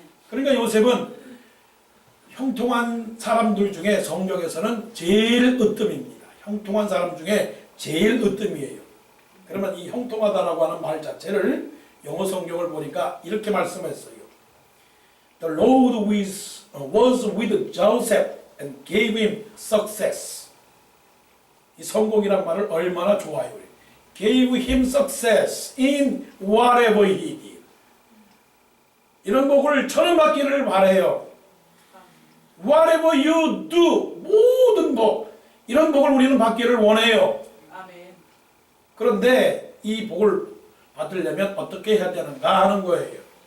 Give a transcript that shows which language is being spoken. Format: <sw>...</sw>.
<ko>그러니까 요셉은 형통한 사람들 중에 성경에서는 제일 으뜸입니다. 형통한 사람 중에 제일 으뜸이에요. 그러면 이 형통하다라고 하는 말 자체를 영어 성경을 보니까 이렇게 말씀했어요.</ko> <en>The Lord was with Joseph and gave him success.</en> <ko>이 성공이란 말을 얼마나 좋아해요.</ko> <en>Gave him success in whatever he did.</en> <ko>이런 복을 저는 받기를 바라요.</ko> <en>Whatever you do,</en> <ko>모든 복, 이런 복을 우리는 받기를 원해요. 아멘. 그런데 이 복을 받으려면 어떻게 해야 되는가 하는 거예요.</ko>